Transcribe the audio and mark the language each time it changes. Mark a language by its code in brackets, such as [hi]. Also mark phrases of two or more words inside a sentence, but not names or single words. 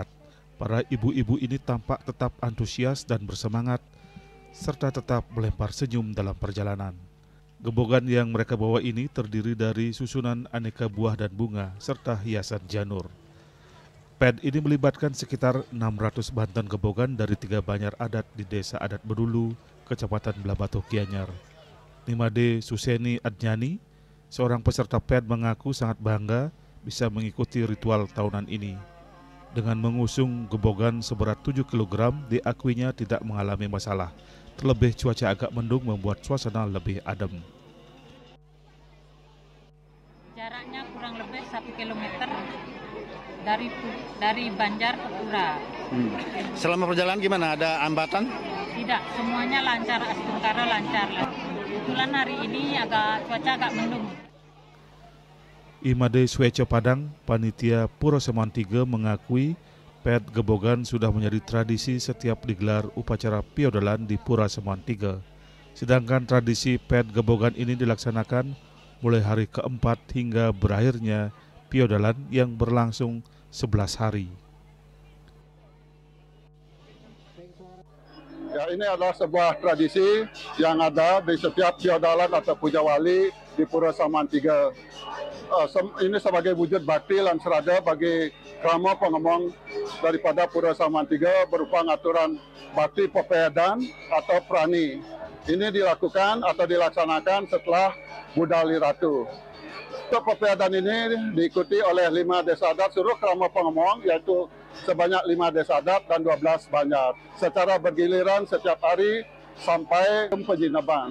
[id] Para ibu-ibu ini tampak tetap antusias dan bersemangat serta tetap melempar senyum dalam perjalanan. Gebogan yang mereka bawa ini terdiri dari susunan aneka buah dan bunga serta hiasan janur. PED ini melibatkan sekitar 600 banten gebogan dari 3 banjar adat di Desa Adat Bedulu, Kecamatan Blabatu Gianyar. Nimade Suseni Adnyani, seorang peserta PED, mengaku sangat bangga bisa mengikuti ritual tahunan ini. Dengan mengusung gebogan seberat 7 kg, diakuinya tidak mengalami masalah. Terlebih cuaca agak mendung membuat suasana lebih adem. Jaraknya kurang lebih 1 kilometer dari Banjar ke Pura. Selama perjalanan gimana? Ada hambatan? Tidak, semuanya lancar, Astungkara lancar. Kebetulan hari ini cuaca agak mendung. Imade Sueco Padang, panitia Pura Samuan 3, mengakui PED Gebogan sudah menjadi tradisi setiap digelar upacara piodalan di Pura Samuan 3. Sedangkan tradisi PED Gebogan ini dilaksanakan mulai hari keempat hingga berakhirnya piodalan yang berlangsung 11 hari. Ya, ini adalah sebuah tradisi yang ada di setiap piodalan atau puja wali di Pura Samuan 3. Ini sebagai wujud bakti lan serada bagi krama pengemong daripada Pura Samuan 3 berupa ngaturan bakti pepedan atau prani. Ini dilakukan atau dilaksanakan setelah Budali Ratu. Untuk pepedan ini diikuti oleh 5 desa adat seluruh krama pengemong, yaitu sebanyak 5 desa adat dan 12 banjar, secara bergiliran setiap hari sampai penjinaban.